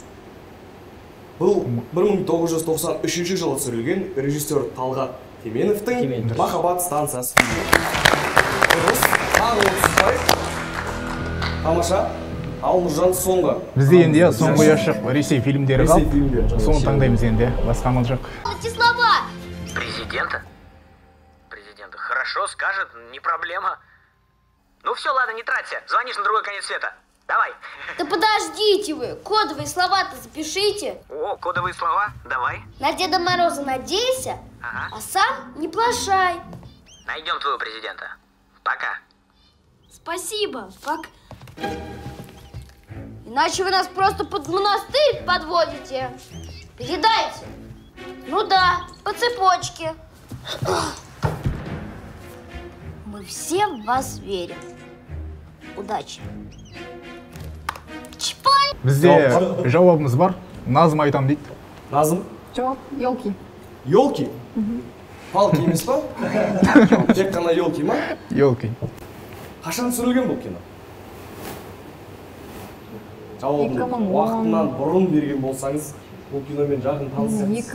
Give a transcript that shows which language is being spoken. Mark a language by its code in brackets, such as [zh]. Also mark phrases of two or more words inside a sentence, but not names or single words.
[kk] Бұл 1993 жылы түсірілген режиссер Талғат Теменовтың Махаббат станциясы фильмі. Дұрыс, тағы 30 ұпай. Тамаша, ал Нұржан соңғы. Бізде енді соңғы ұяшық Ресей фильмдері қалды. Соны таңдаймыз енді, басқа амал жоқ. [ru] Слова! Президента? Президента. Хорошо, скажет, не проблема. Ну все, ладно, не траться. Звонишь на другой конец света. Давай. Да подождите вы, кодовые слова-то запишите. О, кодовые слова? Давай. На Деда Мороза надейся, а сам не плашай. Найдем твоего президента. Пока. Спасибо, пока. Иначе вы нас просто под монастырь подводите. Передайте. Ну да, по цепочке. Мы все в вас верим. Удачи. Чпай! [kk] Бізде жауабымыз бар. Назым айтам дейді. Назым? Жауап елки. Елки? Палки емес па? Тек қана елки ма? Елки. Қашан түсірілген бұл кино? Жауабын уақытынан бұрын берген болсаңыз, бұл киномен жақын танысыңыз.